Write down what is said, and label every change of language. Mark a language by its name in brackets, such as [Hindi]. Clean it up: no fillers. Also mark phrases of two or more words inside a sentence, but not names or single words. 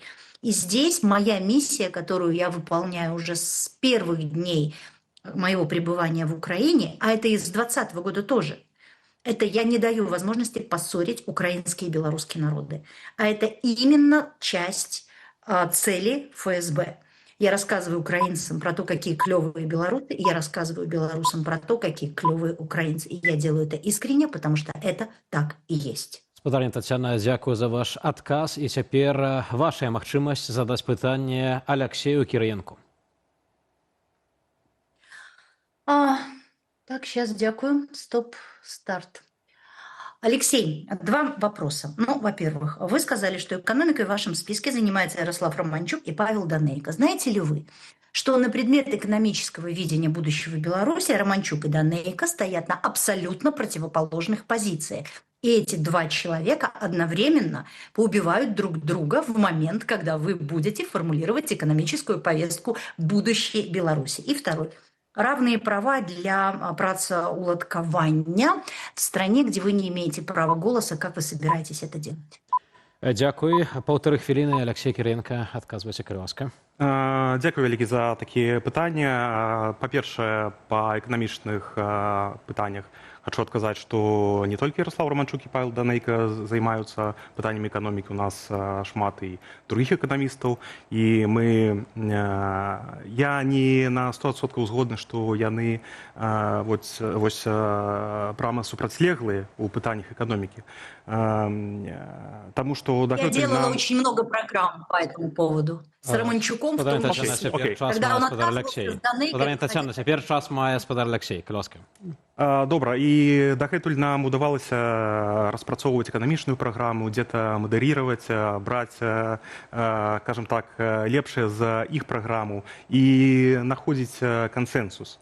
[Russian] И здесь моя миссия, которую я выполняю уже с первых дней моего пребывания в Украине, а это и с 2020 года тоже, это я не даю возможности поссорить украинские и белорусские народы. А это именно часть цели ФСБ. Я рассказываю украинцам про то, какие клевые белорусы, и я рассказываю белорусам про то, какие клевые украинцы. И я делаю это искренне, потому что это так и есть. [Belarusian] Спадарня Таццяна, дзякую за ваш адказ. І цяпер ваша магчымасць задаць пытанне Алексею Кірыенку. [Russian] Так, сейчас дякую. Стоп, старт. Алексей, два вопроса. Ну, во-первых, вы сказали, что экономикой в вашем списке занимается Ярослав Романчук и Павел Данейко. Знаете ли вы, что на предмет экономического видения будущего Беларуси Романчук и Данейко стоят на абсолютно противоположных позициях? И эти два человека одновременно поубивают друг друга в момент, когда вы будете формулировать экономическую повестку будущей Беларуси. И второй. Равные права для працаўладкавання в стране, где вы не имеете права голоса. Как вы собираетесь это делать? [Belarusian] Дзякуй. 1,5 хвіліны Алексей Кірыенка. Адказвайце, калі ласка. Дзякую вялікі за такія пытанні. Па-першае, па эканамічных пытаннях хочу адказаць, што не толькі Ярослав Романчук і Павел Данейко займаюцца пытаннямі эканомікі, у нас шмат і другіх эканамістаў, і я не на 100% згодны, што яны вось прама супрацьлеглыя ў пытаннях эканомікі. [Russian] Потому что я делала очень много программ по этому поводу. С Романчуком в том числе. Когда он отказывался с Данейко... [Belarusian] Спадарня Таццяна, цяпер час мае спадар Алексей, калі ласка. Добра, і дагэтуль нам удавалася распрацоўваць эканамічную праграму, дзе-то мадэрировать, браць, [Russian] скажем так, [Belarusian] лепшае за іх праграму і находзіць кансенсус.